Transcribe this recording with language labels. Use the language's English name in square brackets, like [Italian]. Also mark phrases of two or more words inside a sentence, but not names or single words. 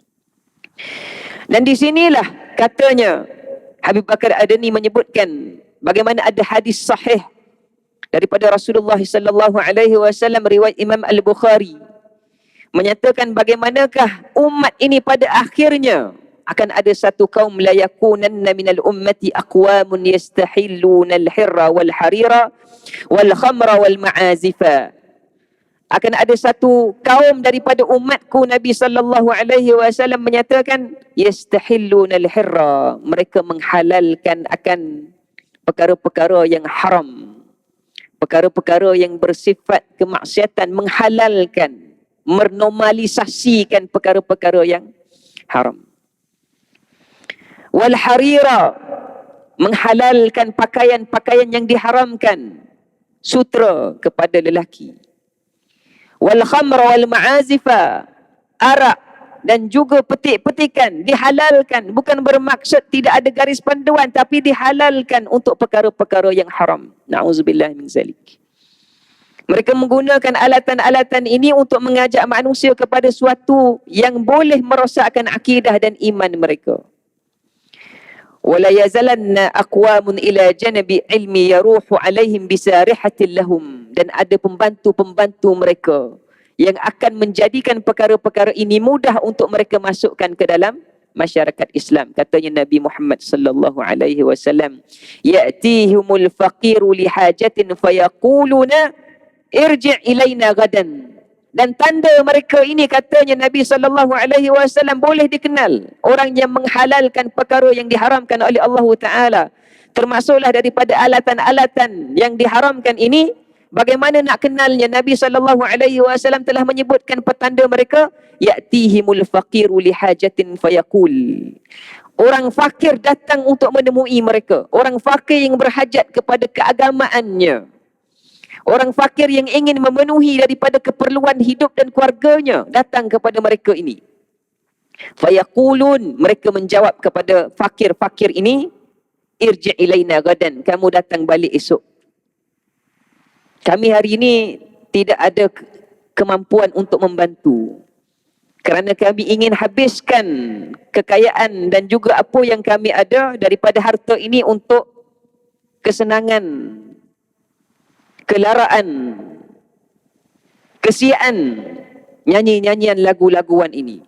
[Malay] Dan di sinilah katanya Habib Bakar Adani menyebutkan bagaimana ada hadis sahih daripada Rasulullah [Arabic] صلى الله عليه وسلم, [Malay] riwayat Imam Al-Bukhari, menyatakan bagaimanakah umat ini pada akhirnya akan ada satu kaum, [Arabic] ليكونن من الأمة أقوام يستحلون الحر والحرير والخمر والمعازف. [Malay] Akan ada satu kaum daripada umatku, Nabi [Arabic] صلى الله عليه وسلم [Malay] menyatakan [Arabic] يستحلون الحر, [Malay] mereka menghalalkan akan perkara-perkara yang haram, perkara-perkara yang bersifat kemaksiatan, menghalalkan, menormalisasikan perkara-perkara yang haram. [Arabic] والحرير, [Malay] menghalalkan pakaian-pakaian yang diharamkan, sutra kepada lelaki. [Arabic] والخمر والمعازف, [Malay] arak dan juga petik-petikan dihalalkan, bukan bermaksud tidak ada garis panduan, tapi dihalalkan untuk perkara-perkara yang haram. [Arabic] نعوذ بالله من ذلك. [Malay] Mereka menggunakan alatan-alatan ini untuk mengajak manusia kepada suatu yang boleh merosakkan akidah dan iman mereka. [Arabic] وَلَا يَزَلَنَّ أَقْوَامٌ إِلَى جَنَبِ عِلْمِ يَرُوحُ عَلَيْهِمْ بِسَارِحَةٍ لَهُمْ. [Malay] Dan ada pembantu-pembantu mereka yang akan menjadikan perkara-perkara ini mudah untuk mereka masukkan ke dalam masyarakat Islam. Katanya Nabi Muhammad [Arabic] صلى الله عليه وسلم, يأتيهم الفقير لحاجة فيقولون ارجع إلينا غدا. [Malay] Dan tanda mereka ini, katanya Nabi [Arabic] صلى الله عليه وسلم, [Malay] boleh dikenal orang yang menghalalkan perkara yang diharamkan oleh Allah Taala. Termasuklah daripada alatan-alatan yang diharamkan ini. Bagaimana nak kenalnya? Nabi [Arabic] صلى الله عليه وسلم [Malay] telah menyebutkan petanda mereka, [Arabic] يأتيهم الفقير لحاجة فيقول. [Malay] Orang fakir datang untuk menemui mereka. Orang fakir yang berhajat kepada keagamaannya. Orang fakir yang ingin memenuhi daripada keperluan hidup dan keluarganya datang kepada mereka ini. Fayaqulun, mereka menjawab kepada fakir-fakir ini, [Arabic] ارجع إلينا غدا, [Malay] kamu datang balik esok. Kami hari ini tidak ada kemampuan untuk membantu. Kerana kami ingin habiskan kekayaan dan juga apa yang kami ada daripada harta ini untuk kesenangan, kelaraan, kesiaan, nyanyi-nyanyian lagu-laguan ini.